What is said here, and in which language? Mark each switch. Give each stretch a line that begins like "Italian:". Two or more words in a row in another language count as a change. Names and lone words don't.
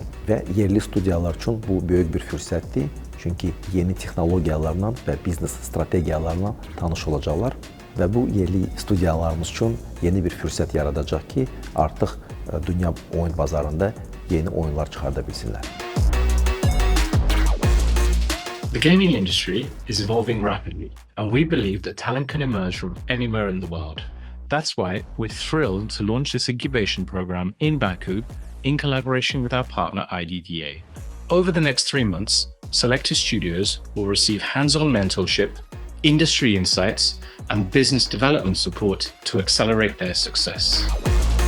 Azerbaijani: Və yerli studiyalar üçün bu böyük bir fürsətdir. Çünki yeni texnologiyalarla və biznes strategiyalarla tanış olacaqlar və bu yerli studiyalarımız üçün yeni bir fürsət yaradacaq ki, artıq dünya oyun bazarında yeni oyunlar çıxarda bilsinlər.
English: The gaming industry is evolving rapidly, and we believe that talent can emerge from anywhere in the world. That's why we're thrilled to launch this incubation program in Baku in collaboration with our partner IDDA. Over the next 3 months, selected studios will receive hands-on mentorship, industry insights, and business development support to accelerate their success.